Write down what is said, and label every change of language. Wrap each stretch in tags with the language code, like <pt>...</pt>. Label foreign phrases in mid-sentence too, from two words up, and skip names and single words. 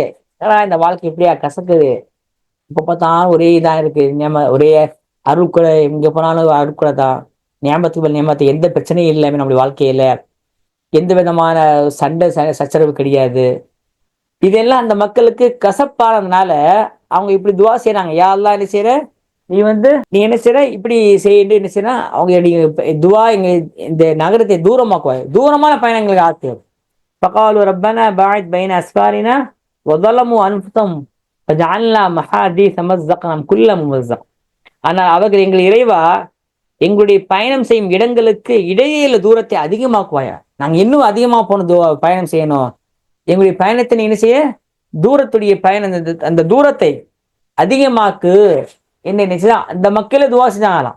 <ta>இந்த வாழ்க்கை எப்படியா கசக்குது, இப்ப பார்த்தாலும் ஒரே இதா இருக்கு, ஒரே அருட்கொலை, இங்க போனாலும் அருட்கொலை தான், ஞாபகத்துக்கு ஞாபகத்து, எந்த பிரச்சனையும் இல்லாம நம்மளுடைய வாழ்க்கையில எந்த விதமான சண்டை சச்சரவு கிடையாது. இதெல்லாம் அந்த மக்களுக்கு கசப்பானதுனால அவங்க இப்படி துவா செய்யறாங்க,</ta> <ar>يا الله</ar> <ta>என்ன செய்யற, நீ என்ன செய்யற, இப்படி செய்ய என்ன செய்யற, அவங்க துவா இந்த நகரத்தை தூரமாக்குவாங்க, தூரமான பயணங்களுக்கு ஆக்கு.</ta> <ar>فقالوا ربنا باعد بين أسفارنا وظلموا أنفسهم فجعلنا محاذير مزقناهم كل ممزق.</ar> <ta>ஆனால் அவர்கள், எங்கள் இறைவா, எங்களுடைய பயணம் செய்யும் இடங்களுக்கு இடையில தூரத்தை அதிகமாக்குவாயா, நாங்க இன்னும் அதிகமா போன பயணம் செய்யணும், எங்களுடைய பயணத்தை நீ என்ன செய்ய, தூரத்துடைய பயணம், அந்த தூரத்தை அதிகமாக்கு என்ன நினைச்சா அந்த மக்களே துவா செஞ்சாங்களாம்.</ta>